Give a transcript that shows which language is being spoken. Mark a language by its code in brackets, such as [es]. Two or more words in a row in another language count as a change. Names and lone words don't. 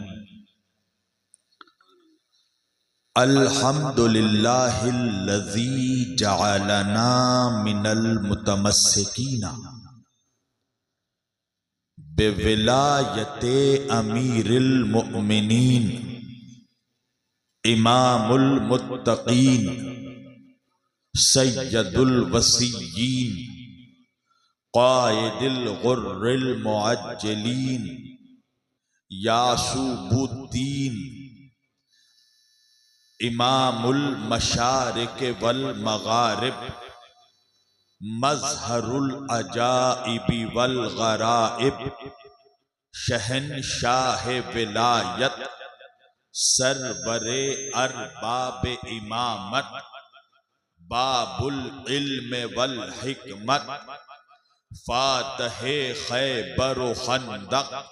[ar] الحمد لله الذي جعلنا من المتمسكين بولاية أمير المؤمنين إمام المتقين سيد الوصيين قائد الغر المحجلين يعسوب الدين إمام المشارق والمغارب مظهر العجائب والغرائب [ur] شہنشاہ ولایت سرور ارباب امامت [ar] باب العلم والحكمة [ur] فاتح خیبر و خندق